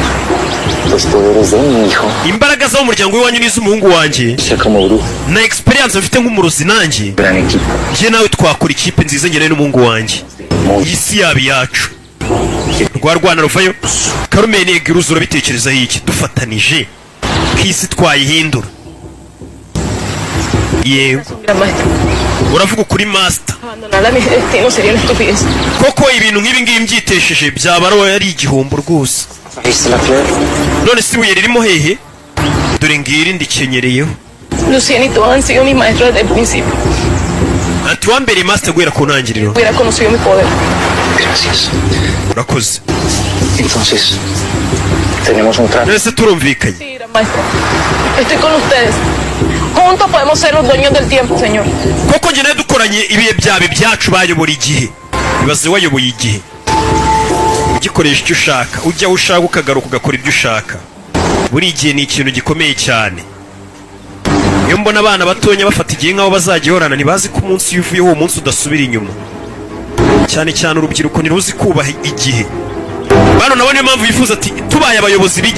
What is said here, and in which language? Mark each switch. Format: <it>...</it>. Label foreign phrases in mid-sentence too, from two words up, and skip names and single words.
<rw>imbaraga zo mu muryango w'iwanyu n'iz'umuhungu wanjye na experience bafite nk'umurozi nanjye njye nawe twakora ikipe nziza njye n'umuhungu wanjye iyi si yaba iyacu rwarwana ruvayo Karumeni Egiruzo urabitekerezaho iki dufatanije k'isi twayihindura yego uravuga ukuri master koko ibintu nk'ibi ngibi mbyitesheje byaba ari igihombo rwose none si ibuye ririmo hehe dore ngiri ndikenyereyeho</rw> <es>Lucien y tú han sido mis maestros desde el principio.</es> <rw>ati wambereye master guhera ku ntangiriro</rw> <es>Hubiera conocido mi poder. Gracias.</es> <rw>urakoze</rw> <es>Entonces, tenemos un trato.</es> <rw>nese turumvikanye</rw> <es>Sí, gran maestro. Estoy con ustedes. Juntos podemos ser los dueños del tiempo, señor.</es> <rw>koko njye nawe dukoranye ibihe byawe byacu bayobora igihe ibaze wayoboye igihe ugikoresha icyo ushaka ujya aho ushaka ukagaruka ugakora ibyo ushaka buri gihe ni ikintu gikomeye cyane iyo mbona abana batonya bafata igihe nk'aho bazagihorana ntibazi ko umunsi iyo uvuyeho uwo munsi udasubira inyuma cyane cyane urubyiruko ntiruzi kubaha igihe bano nabo niyo mpamvu bifuza ati tubaye abayobozi b'igihe</rw>